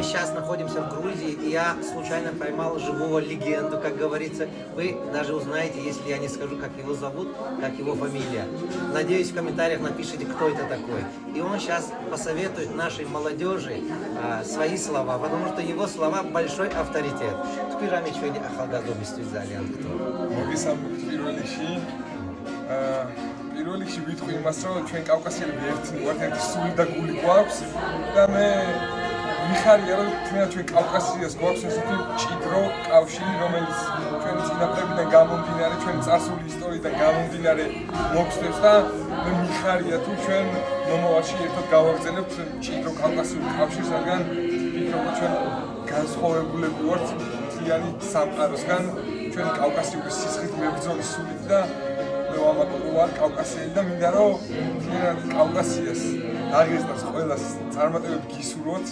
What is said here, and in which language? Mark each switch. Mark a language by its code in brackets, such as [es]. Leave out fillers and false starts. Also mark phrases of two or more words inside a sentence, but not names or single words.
[ru] сейчас находимся в Грузии, и я случайно поймал живого легенду, как говорится. Вы даже узнаете, если я не скажу, как его зовут, как его фамилия. Надеюсь, в комментариях напишите, кто это такой. И он сейчас посоветует нашей молодежи свои слова, потому что его слова большой авторитет. [ka] Тпирами ჩვენი ახალგაზრდობის ძალიან გთხოვ. მოგესალმებით პირველ რიგში ვიტყვი იმას, რომ ჩვენ კავკასიელები ერთნი ვართ, ერთი სული და გული გვაქვს და მე მიხარია, რომ თუნდაც ჩვენ კავკასიას გვაქვს ესეთი მჭიდრო კავშირი, რომელიც ჩვენი წინაპრებიდან გამომდინარე, ჩვენი წარსული ისტორიიდან გამომდინარე მოგწევს და მე მიხარია თუ ჩვენ მომავალში ერთად გავაგრძელებთ მჭიდრო კავკასიურ კავშირს, რადგან ვფიქრობ, რომ ჩვენ განსხვავებულები ვართ მთლიანი სამყაროსგან, ჩვენი კავკასიური სისხლით მებრძოლი სულით და მე ვარ კავკასიელი და მინდა რომ მთლიანად კავკასიას დაღესტნას ყველას წარმატებები გისურვოთ.